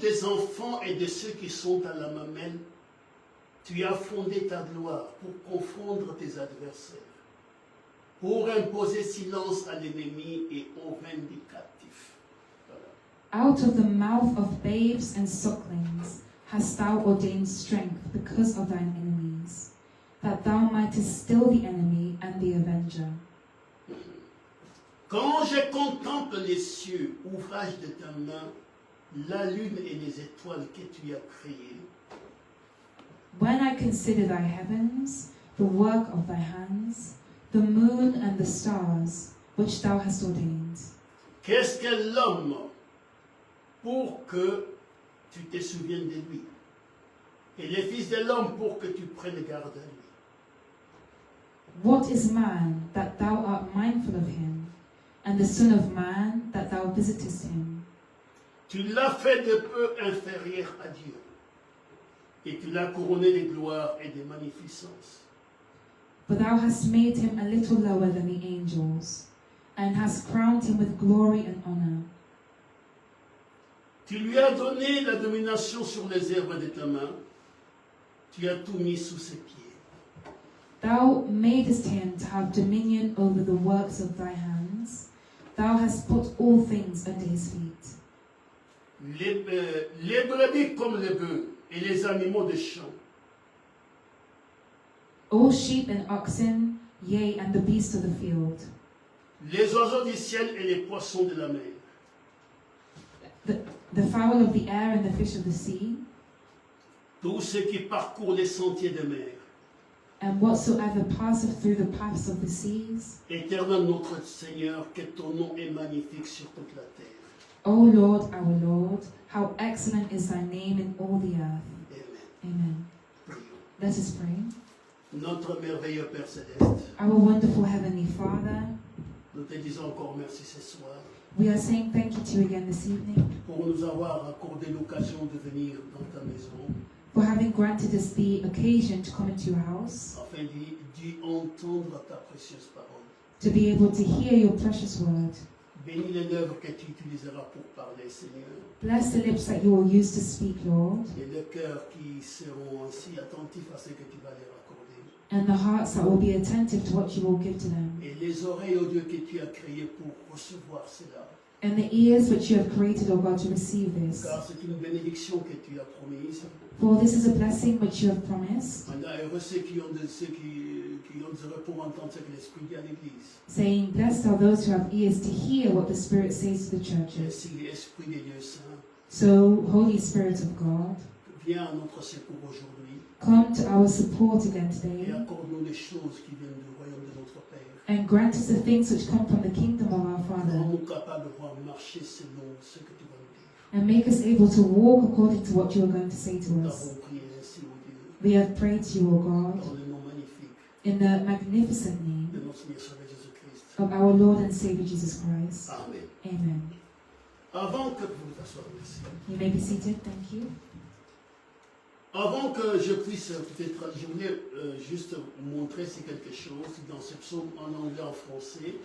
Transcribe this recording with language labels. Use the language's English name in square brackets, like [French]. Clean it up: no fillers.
[French] bouche des enfants et de ceux qui sont à la mamelle, tu as fondé ta gloire pour confondre tes adversaires, pour imposer silence à l'ennemi et aux vindicatifs. Voilà. [English] out of the mouth of babes and sucklings hast thou ordained strength because of thine enemies, that thou mightest still the enemy and the avenger. [French] Quand je contemple les cieux, ouvrage de ta main, la lune et les étoiles que tu as créées, [English] When I consider thy heavens, the work of thy hands, the moon and the stars, which thou hast ordained, [French] qu'est-ce que l'homme pour que tu te souviennes de lui? Et les fils de l'homme pour que tu prennes garde à lui? [English] what is man that thou art mindful of him, and the Son of Man that thou visitest him? [French] Tu l'as fait de peu inférieur à Dieu, et tu l'as couronné de gloire et de magnificence. [English] But thou hast made him a little lower than the angels, and hast crowned him with glory and honor. [French] Tu lui as donné la domination sur les herbes de ta main, tu as tout mis sous ses pieds. [English] Thou madest him to have dominion over the works of thy hands. Thou hast put all things under his feet. [French] Les brebis comme les bœufs et les animaux de champ, [English] All sheep and oxen, yea, and the beasts of the field, [French] les oiseaux du ciel et les poissons de la mer, [English] the fowl of the air and the fish of the sea, [French] tous ceux qui parcourent les sentiers de mer. [English] and whatsoever passeth through the paths of the seas. [French] Éternel notre Seigneur, que ton nom est magnifique sur toute la terre. [English] O Lord, our Lord, how excellent is thy name in all the earth. [French] Amen. [English] Amen. [French] Prions. [English] Let us pray. [French] Notre merveilleux Père Céleste, [English] Our wonderful Heavenly Father, [French] nous te disons encore merci ce soir [English] we are saying thank you to you again this evening [French] pour nous avoir accordé l'occasion de venir dans ta maison [English] for having granted us the occasion to come into your house, [French] afin d'y entendre ta précieuse parole. [English] to be able to hear your precious word. [French] Bénis les lèvres que tu utiliseras pour parler, Seigneur, [English] Bless the lips that you will use to speak, Lord, [French] et les cœurs qui seront ainsi attentifs à ce que tu vas leur accorder. [English] and the hearts that will be attentive to what you will give to them, [French] Et les oreilles, oh Dieu, que tu as créées pour recevoir cela. [English] and the ears which you have created, O God, to receive this. [French] Car c'est une bénédiction que tu as promise. [English] For this is a blessing which you have promised, [French] Maintenant, heureux ceux qui ont des oreilles pour entendre ce que l'Esprit dit à l'Église. [English] saying, Blessed are those who have ears to hear what the Spirit says to the churches. [French] Ainsi, l'Esprit des dieux saints [English] So, Holy Spirit of God, [French] vient à notre secours aujourd'hui [English] come to our support again [French] et [English] today, [French] accorde-nous les choses qui viennent du royaume de notre Père. [English] and grant us the things which come from the kingdom of our Father, [French] Rends-nous capables de pouvoir marcher selon ce que tu vas nous dire. [English] and make us able to walk according to what you are going to say to [French] Nous [English] us. [French] avons prié ainsi, ô Dieu, [English] We have prayed to you, O God, [French] dans le nom magnifique [English] in the magnificent name [French] de notre Seigneur Sauveur Jésus-Christ. [English] of our Lord and Savior Jesus Christ. [French] Amen. [English] Amen. [French] Avant que vous vous assoyez, merci. [English] You may be seated. Thank you. [French] Avant que je puisse peut-être, je voulais juste vous montrer c'est quelque chose dans ce psaume en anglais, en français.